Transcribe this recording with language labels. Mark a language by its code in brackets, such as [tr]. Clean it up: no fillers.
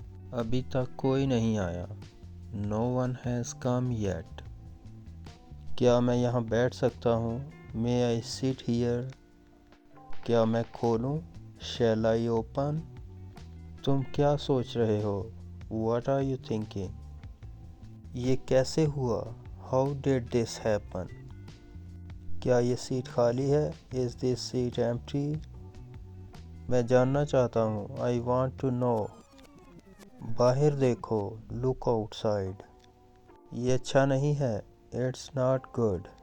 [ur] ابھی تک کوئی نہیں آیا. [en] No one has come yet. [ur] کیا میں یہاں بیٹھ سکتا ہوں؟ [en] May I sit here? [ur] کیا میں کھولوں؟ [en] Shall I open? [ur] تم کیا سوچ رہے ہو؟ [en] What are you thinking? [ur] یہ کیسے ہوا؟ [en] How did this happen? [ur] کیا یہ سیٹ خالی ہے؟ [en] Is this seat empty? [ur] میں جاننا چاہتا ہوں. [en] I want to know. [ur] باہر دیکھو. [en] Look outside. [ur] یہ اچھا نہیں ہے. [en] It's not good.